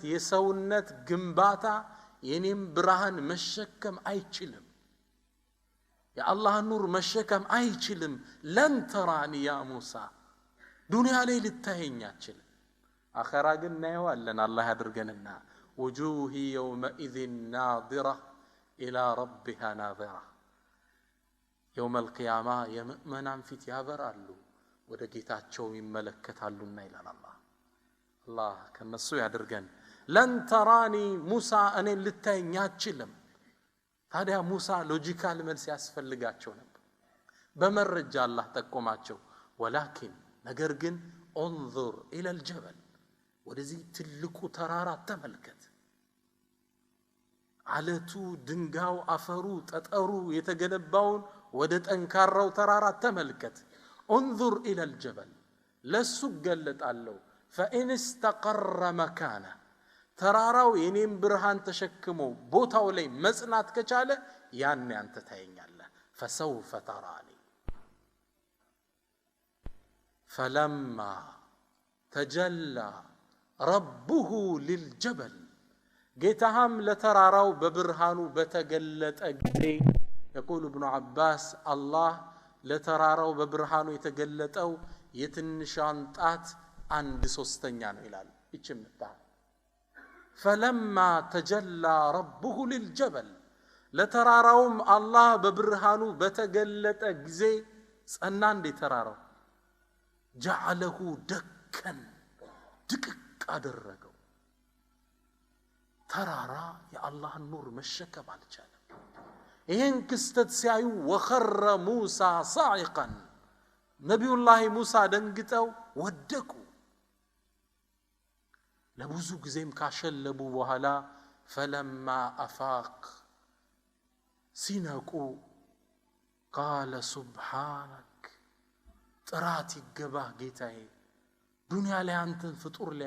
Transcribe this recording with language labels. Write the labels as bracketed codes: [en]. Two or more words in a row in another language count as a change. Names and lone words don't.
[am] የሰውነት ግንባታ የኔም ብርሃን መሸከም አይችልም። የአላህ ኑር መሸከም አይችልም። [ar] لن تراني يا موسى [am] ዱንያ ላይ ልታየኝ አትችልም። አኺራ ግን እናየዋለን አላህ ያድርገንና [ar] وجوه يومئذ ناظرة إلى ربها ناظرة يوم القيامة يمؤمنان فيت [am] ያበራሉ ወደ ጌታቸው ይመለከታሉና ይላል አላህ። አላህ ከነሱ ያድርገን። [ar] لن تراني موسى [am] እኔን ልታየኝ አትችልም። ታዲያ ሙሳ ሎጂካል መልስ ያስፈልጋቸው ነበር። በመረጃ አላህ ጠቆማቸው። ወላኪን ነገር ግን [ar] انظر الى الجبل [am] ወደዚህ ትልቁ ተራራ ተመልከት። አለቱ ድንጋው አፈሩ ጠጠሩ የተገነባውን ወደ ጠንካራው ተራራ ተመልከት። [ar] انظر الى الجبل [am] ለሱ ገለጣለው [ar] فإن استقر مكانه [am] ተራራው የኔም ብርሃን ተሸክሞ ቦታው ላይ መጽናት ከቻለ ያን አንተ ታየኛለህ። [ar] فسوف تراني فلما تجلى ربه للجبل [am] ጌታህም ለተራራው በብርሃኑ በተገለጠ ጊዜ [ar] يقول ابن عباس الله [am] ለተራራው በብርሃኑ የተገለጠው የትንሿን ጣት 1/3 ነው ይላል። እችምታ [ar] فلما تجلى ربه للجبل [am] ለተራራውም አላህ በብርሃኑ በተገለጠ ጊዜ ጸና እንደ ተራራው [ar] جعله دكا [am] ድቅቅ አደረገው። ተራራ የአላህ ኑር መሸከም አልቻለም። ይሄን ክስተት ሲያዩ [ar] وخر موسى صاعقا [am] ነብዩላህ ሙሳ ደንግጠው ወደቁ። ለብዙ ጊዜም ካሸለቡ በኋላ [ar] فلما أفاق [am] ሲነቁ [ar] قال سبحانك [am] ጥራት ይገባህ ጌታዬ ዱንያ ላይ አንተን ፍጡር ላይ